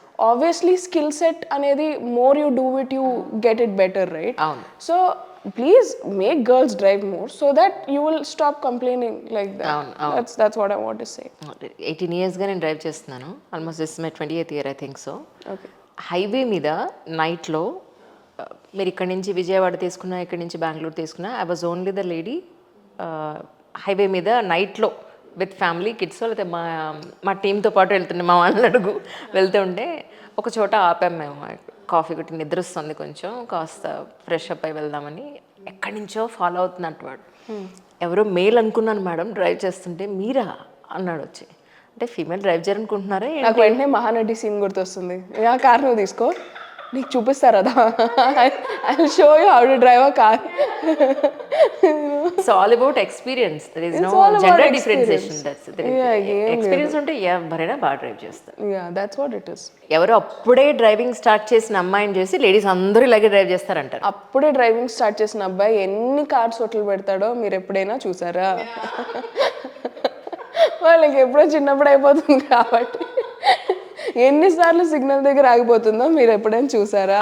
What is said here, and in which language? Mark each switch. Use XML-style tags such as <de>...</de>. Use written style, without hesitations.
<en>Obviously, skill set anedi more you do it, you get it better, right? So, please make girls drive more so that you will stop complaining like that. That's what I want to say.</en> <te>18 years ga nenu drive chestunnanu.</te> <en>Almost this is my 28th year, I think so. Okay.</en> <te>Highway మీద night లో మీరు ఇక్కడ నుంచి విజయవాడ తీసుకున్నా, ఇక్కడ నుంచి బెంగళూరు తీసుకున్నా,</te> <en>I was only the lady</en> <te>highway మీద నైట్లో</te> <en>with family kids,</en> <te>లేకపోతే మా టీంతో పాటు వెళ్తుండే, మా వాళ్ళని అడుగు వెళ్తూ ఉంటే ఒక చోట ఆపాము మేము, కాఫీ కొట్టి నిద్ర వస్తుంది కొంచెం, కాస్త ఫ్రెష్ అప్ అయి వెళ్దామని. ఎక్కడి నుంచో ఫాలో అవుతున్నట్టు వాడు, ఎవరో మేల్ అనుకున్నాను మేడం డ్రైవ్ చేస్తుంటే, మీరా అన్నాడు వచ్చి. అంటే ఫీమేల్ డ్రైవ్ చేయాలనుకుంటున్నారా? నాకు వెంటనే మహానటి సీన్ గుర్తొస్తుంది. ఆ కార్ నువ్వు తీసుకో, నీకు చూపిస్తారు అదా,</te> <en>I will show you how to drive a car. It's all about experience. There is no gender differentiation. That's it.</en> <te>Experience ఉంటే ఎవరైనా బాగా డ్రైవ్ చేస్తారు.</te> <en>Yeah, that's what it is.</en> <te>ఎవరు అప్పుడే డ్రైవింగ్ స్టార్ట్ చేసిన అమ్మాయిని చేసి లేడీస్ అందరూ ఇలాగే డ్రైవ్ చేస్తారంటారు. అప్పుడే డ్రైవింగ్ స్టార్ట్ చేసిన అబ్బాయి ఎన్ని కార్స్ హోటల్ పెడతాడో మీరు ఎప్పుడైనా చూసారా? వాళ్ళకి ఎప్పుడో చిన్నప్పుడు అయిపోతుంది కాబట్టి ఎన్నిసార్లు సిగ్నల్ దగ్గర ఆగిపోతుందో మీరు ఎప్పుడైనా చూసారా?</te>